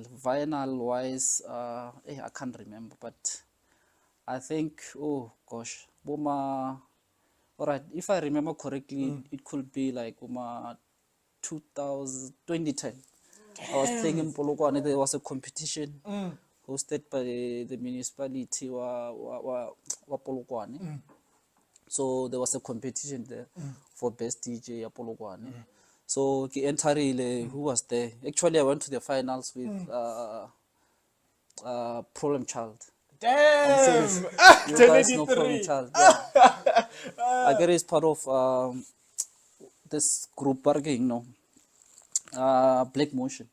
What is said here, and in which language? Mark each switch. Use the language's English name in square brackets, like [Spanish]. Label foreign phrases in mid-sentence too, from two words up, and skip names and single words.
[English] Vinyl wise, I can't remember, but I think, oh gosh, Boma. All right, if I remember correctly, it could be like 2010. I was playing in Polokwane. There was a competition hosted by the municipality wa Polokwane. So there was a competition there for best DJ at Polokwane. [Northern Sotho] So ke entarile, [English] who was there? Actually, I went to the finals with Problem Child. Damn! You guys know Problem Child. Yeah. I get is part of this group bargaining, Black Motion.